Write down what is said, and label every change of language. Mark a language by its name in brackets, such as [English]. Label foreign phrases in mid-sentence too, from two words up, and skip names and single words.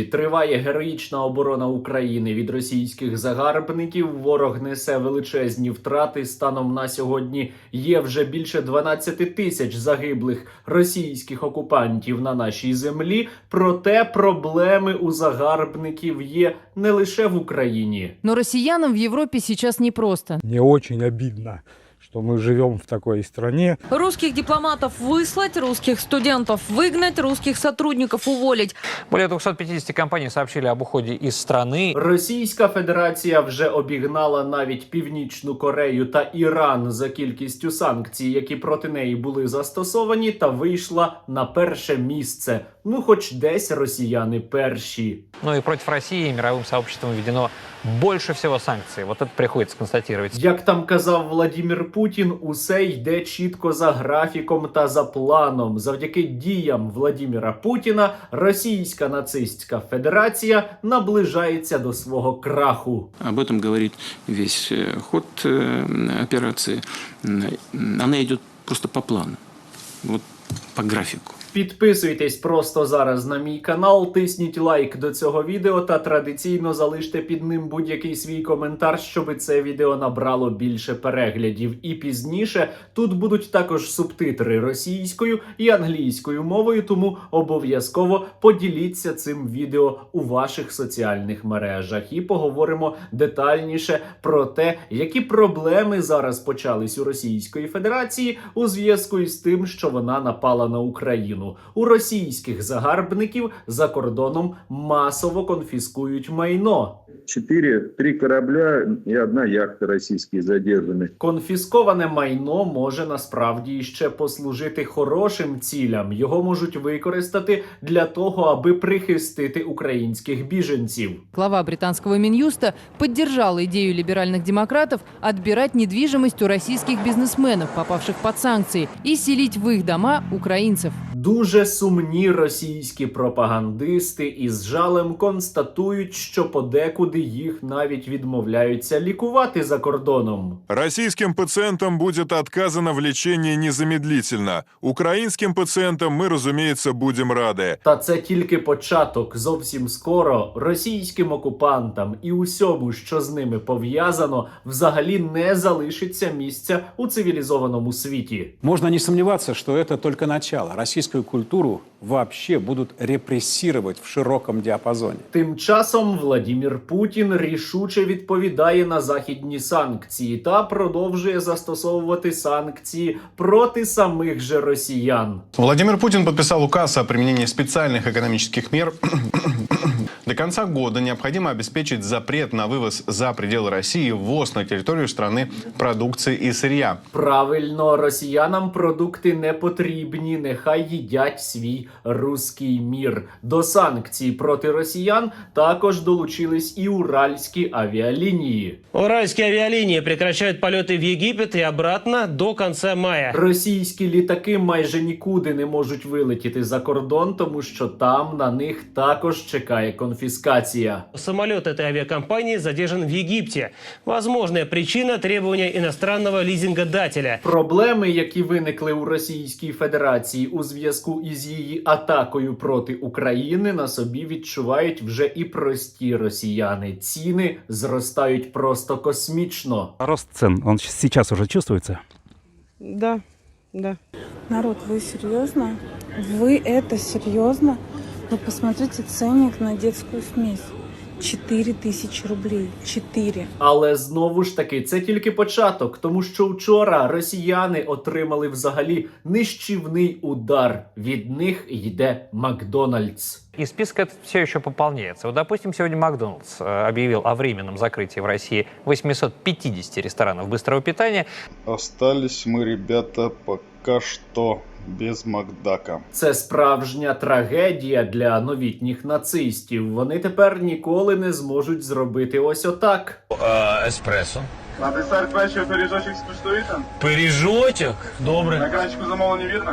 [Ukrainian] Триває героїчна оборона України від російських загарбників. Ворог несе величезні втрати. Станом на сьогодні є вже більше 12 тисяч загиблих російських окупантів на нашій землі. Проте проблеми у загарбників є не лише в Україні. [Russian] Но россиянам в Европе сейчас непросто. Мне очень обидно, что мы живем в такой стране. Русских дипломатов выслать, русских студентов выгнать, русских сотрудников уволить. Более 250 компаний сообщили об уходе из страны. [Ukrainian] Російська Федерація вже обігнала навіть Північну Корею та Іран за кількістю санкцій, які проти неї були застосовані, та вийшла на перше місце. Ну, хоч десь росіяни перші. [Russian] Ну и против России мировым сообществом введено больше всего санкций. Вот это приходится констатировать. [Ukrainian] Як там казав Владимир Путін, усе йде чітко за графіком та за планом. Завдяки діям Владимира Путіна Російська нацистська Федерація наближається до свого краху. [Russian] Об этом говорит весь ход операции. Она идет просто по плану, вот по графику. [Ukrainian] Підписуйтесь просто зараз на мій канал, тисніть лайк до цього відео та традиційно залиште під ним будь-який свій коментар, щоб це відео набрало більше переглядів. І пізніше тут будуть також субтитри російською і англійською мовою, тому обов'язково поділіться цим відео у ваших соціальних мережах. І поговоримо детальніше про те, які проблеми зараз почались у Російської Федерації у зв'язку із тим, що вона напала на Україну. У російських загарбників за кордоном масово конфіскують майно. [Russian] 3 корабля и 1 яхта российские задержаны. [Ukrainian] Конфісковане майно може насправді ще послужити хорошим цілям. Його можуть використати для того, аби прихистити українських біженців. [Russian] Глава британского Минюста поддержал идею либеральных демократов отбирать недвижимость у российских бизнесменов, попавших под санкции, и селить в их дома украинцев. [Ukrainian] Дуже сумні російські пропагандисти із жалем констатують, що подекуди їх навіть відмовляються лікувати за кордоном. [Russian] Российским пациентам будет отказано в лечении незамедлительно. Украинским пациентам мы, разумеется, будем рады. [Ukrainian] Та це тільки початок. Зовсім скоро російським окупантам і усьому, що з ними пов'язано, взагалі не залишиться місця у цивілізованому світі. [Russian] Можно не сомневаться, что это только начало. Российскую культуру вообще будут репрессировать в широком диапазоне. [Ukrainian] Тим часом Владимир Путін рішуче відповідає на західні санкції та продовжує застосовувати санкції проти самих же росіян. [Russian] Владимир Путин подписал указ о применении специальных экономических мер. До конца года необходимо обеспечить запрет на вывоз за пределы России, ввоз на территорию страны продукции и сырья. [Ukrainian] Правильно, росіянам продукти не потрібні, нехай їдять свій руський мір. До санкцій проти росіян також долучились і уральські авіалінії. [Russian] Уральские авиалинии прекращают полеты в Египет и обратно до конца мая. [Ukrainian] Російські літаки майже нікуди не можуть вилетіти за кордон, тому що там на них також чекає конфіскація. [Russian] Самолет этой авиакомпании задержан в Египте. Возможная причина – требования иностранного лизингодателя. [Ukrainian] Проблеми, які виникли у Російській Федерації у зв'язку із її атакою проти України, на собі відчувають вже і прості росіяни. Ціни зростають просто космічно. [Russian] Рост цен, он сейчас уже чувствуется? Да. Народ, вы серьезно? Вы это серьезно? Вы посмотрите ценник на детскую смесь. 4000 рублей. 4. [Ukrainian] Але знову ж таки, це тільки початок, тому що вчора росіяни отримали взагалі нищівний удар. Від них йде Макдональдс. [Russian] И список этот все еще пополняется. Вот, допустим, сегодня Макдональдс объявил о временном закрытии в России 850 ресторанов быстрого питания. Остались мы, ребята, пока что без Макдака. [Ukrainian] Це справжня трагедія для новітніх нацистів. Вони тепер ніколи не зможуть зробити ось отак. Еспресо. На десерт вечір пиріжочок скуштуєте? Пиріжочок? Добре. На екранчику замовлення вірно?